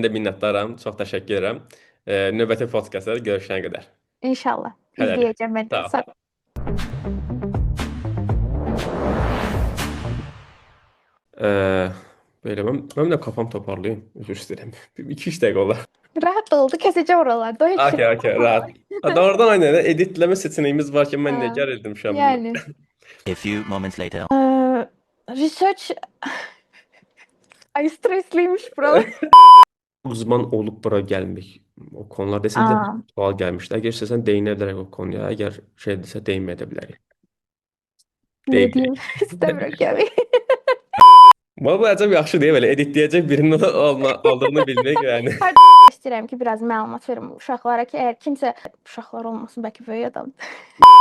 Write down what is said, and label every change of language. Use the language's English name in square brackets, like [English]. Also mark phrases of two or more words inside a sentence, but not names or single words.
[Azerbaijani] Mən də minnətdaram, çox təşəkkür edirəm. Növbəti podkastlarda görüşənə qədər. İnşallah. Hələlik. İzləyəcəm mən də. Sağ ol. Belə mən də kafam toparlayım. Üzr istəyirəm. 2-3 dəqiqə olar. Rahat oldu. Kəsəcəm oralarda. Heç şey. Okey, rahat. [Turkish] Doğrudan aynen editleme seçeneğimiz varken ben ne Ha, [Azerbaijani] gəlirdim şu an bunu. yəni. [English] A few moments later. [Turkish] Research ay stresliymiş buralar. Uzman olup bura gelmek. O konular desən Aa. [Azerbaijani] də sual gəlmişdi. Əgər istəsən değinə bilərək o konuya. Əgər şey desə değinməyə də bilərik. [Turkish] Ne diyeyim? İstemiyorum ki. [Azerbaijani] Bu əcəb yaxşı deyə belə editləyəcək birinin aldığını bilmək yəni. İstəyirəm ki, biraz məlumat verim uşaqlara ki, əgər kimsə uşaqlar olmasın, bəlkə böyük adam.